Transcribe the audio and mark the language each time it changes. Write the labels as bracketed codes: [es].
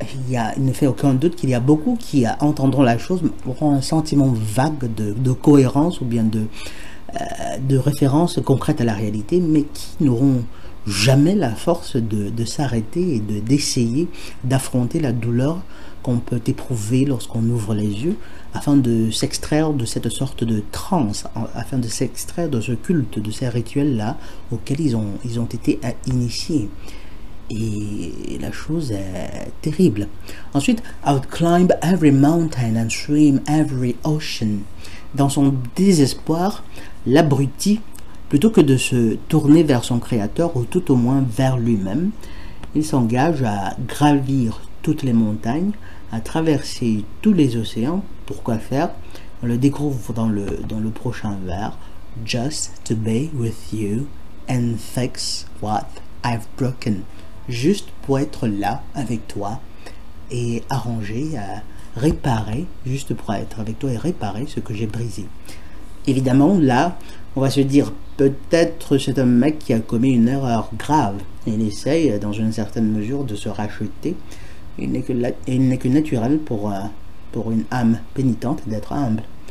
[fr] il ne fait aucun doute qu'il y a beaucoup qui entendront la chose, auront un sentiment vague de cohérence ou bien de référence concrète à la réalité, mais qui n'auront jamais la force de s'arrêter et d'essayer d'affronter la douleur qu'on peut éprouver lorsqu'on ouvre les yeux, afin de s'extraire de cette sorte de transe, afin de s'extraire de ce culte, de ces rituels-là auxquels ils ont été initiés. Et la chose est terrible. [en] Ensuite, I would climb every mountain and swim every ocean. [fr] Dans son désespoir, l'abruti, plutôt que de se tourner vers son créateur, ou tout au moins vers lui-même, il s'engage à gravir toutes les montagnes, à traverser tous les océans. Pourquoi faire? On le découvre dans le prochain vers. [en] Just to be with you and fix what I've broken. [fr] Juste pour être là avec toi et arranger, réparer, juste pour être avec toi et réparer ce que j'ai brisé. Évidemment, là, on va se dire, peut-être c'est un mec qui a commis une erreur grave. Il essaye, dans une certaine mesure, de se racheter. Il n'est que naturel pour une âme pénitente d'être humble.